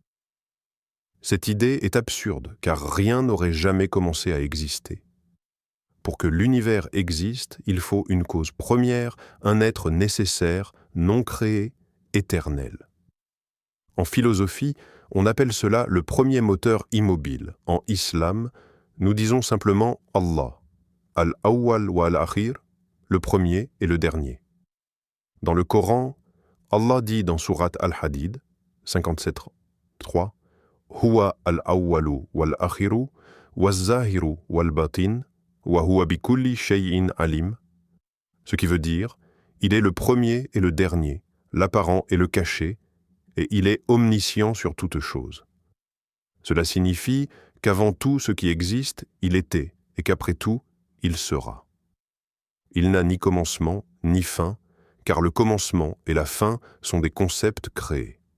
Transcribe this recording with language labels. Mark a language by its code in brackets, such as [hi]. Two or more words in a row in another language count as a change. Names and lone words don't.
[fr] Cette idée est absurde, car rien n'aurait jamais commencé à exister. Pour que l'univers existe, il faut une cause première, un être nécessaire, non créé, éternel. En philosophie, on appelle cela le premier moteur immobile. En islam, nous disons simplement Allah, [ar] الأول والآخر, [fr] le premier et le dernier. Dans le Coran, Allah dit dans Surat Al-Hadid, 57.3, [ar] هو الأول والآخر والظاهر والباطن وهو بكل شيء عليم, [fr] ce qui veut dire, il est le premier et le dernier, l'apparent et le caché, et il est omniscient sur toute chose. Cela signifie qu'avant tout ce qui existe, il était, et qu'après tout, il sera. Il n'a ni commencement, ni fin, car le commencement et la fin sont des concepts créés.